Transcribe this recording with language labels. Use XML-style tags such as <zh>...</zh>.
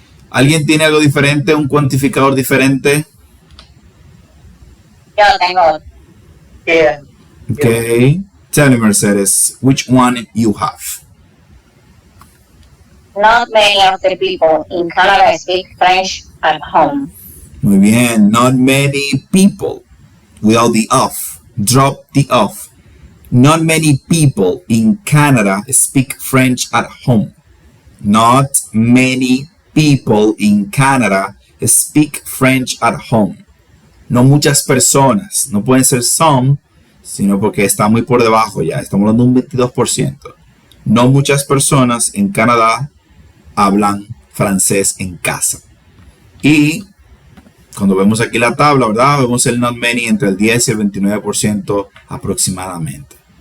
<es>¿Alguien tiene algo diferente? ¿Un cuantificador diferente? Yo tengo.</es> <en>Yeah. Ok. Tell me, Mercedes, which one you have? Not many of the people in Canada speak French at home.</en> <es>Muy bien.</es> <en>Not many people. Without the of. Drop the of. Not many people in Canada speak French at home. Not many people in Canada speak French at home.</en> <es>No muchas personas. No pueden ser some, sino porque está muy por debajo ya. Estamos hablando de un 22%. No muchas personas en Canadá hablan francés en casa. Y cuando vemos aquí la tabla, ¿verdad? Vemos el not many entre el 10 y el 29% aproximadamente.</es>